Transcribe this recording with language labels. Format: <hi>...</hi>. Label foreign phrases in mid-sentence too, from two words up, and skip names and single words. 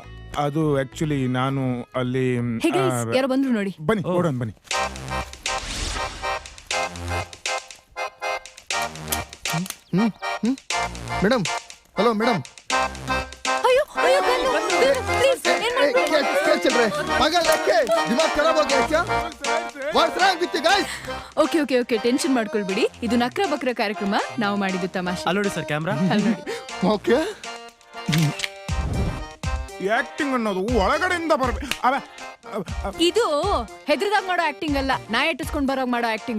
<kn>ಅದು ಆಕ್ಚುಲಿ ನಾನು ಅಲ್ಲಿ ಯಾರೋ ಬಂದ್ರು ನೋಡಿ. ಬನ್ನಿ ನೋಡೋಣ, ಬನ್ನಿ. ಮೇಡಮ್, ಹಲೋ ಮೇಡಮ್. ಅಯ್ಯೋ ಅಯ್ಯೋ, ಪ್ಲೀಸ್ ಏನ್ ಮಾಡ್ಬೇಡಿ.</kn> <hi>क्या चल रहा है? पागल है क्या? दिमाग खराब हो गया क्या?</hi> <en>What's wrong with you guys?</en> <kn>ಓಕೆ ಓಕೆ ಓಕೆ, ಟೆನ್ಷನ್ ಮಾಡ್ಕೊಳ್ಬಿಡಿ. ಇದು ನಕ್ರ ಬಕ್ರ ಕಾರ್ಯಕ್ರಮ, ನಾವು ಮಾಡಿದ್ದು ತಮಾಷೆ. ಅಲ್ಲಿ ನೋಡಿ ಸರ್, ಕ್ಯಾಮ್ರಾ ಅಲ್ಲಿ ನೋಡಿ. Okay. ಆಕ್ಟಿಂಗ್ ಅನ್ನೋದು ಒಳಗಡೆಯಿಂದ ಬರ್ಬೇಕು. ಇದು ಹೆದ್ರದಾಗ ಮಾಡೋ ಆಕ್ಟಿಂಗ್ ಅಲ್ಲ, ನಾಯಿ ಇಟ್ಟಿಸ್ಕೊಂಡ್ ಬರೋಗ್ ಮಾಡೋ ಆಕ್ಟಿಂಗ್.</kn>